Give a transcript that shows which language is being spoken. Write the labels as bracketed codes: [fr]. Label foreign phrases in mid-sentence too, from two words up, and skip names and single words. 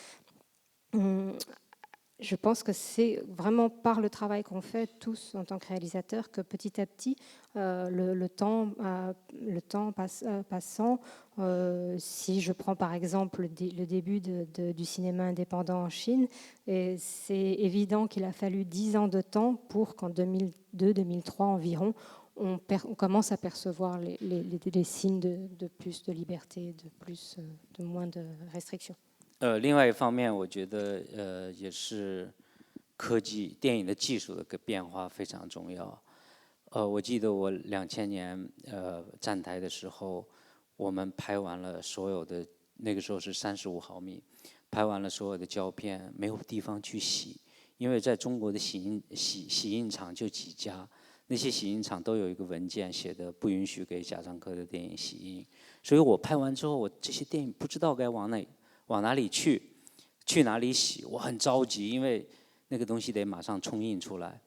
[fr] Je pense que c'est vraiment par le travail qu'on fait tous en tant que réalisateurs que petit à petit, le temps passant, si je prends par exemple le début du cinéma indépendant en Chine, et c'est évident qu'il a fallu 10 ans de temps pour qu'en 2002-2003 environ, on commence à percevoir les signes de plus de liberté, de moins de restrictions. [zh] 另外一方面，我觉得也是科技电影的技术的变化非常重要。我记得我2000年站台的时候，我们拍完了所有的，那个时候是35毫米，拍完了所有的胶片，没有地方去洗，因为在中国的洗印厂就几家，那些洗印厂都有一个文件写的不允许给贾樟柯的电影洗印，所以我拍完之后，我这些电影不知道该往哪里去哪里洗，我很着急，因为那个东西得马上冲印出来。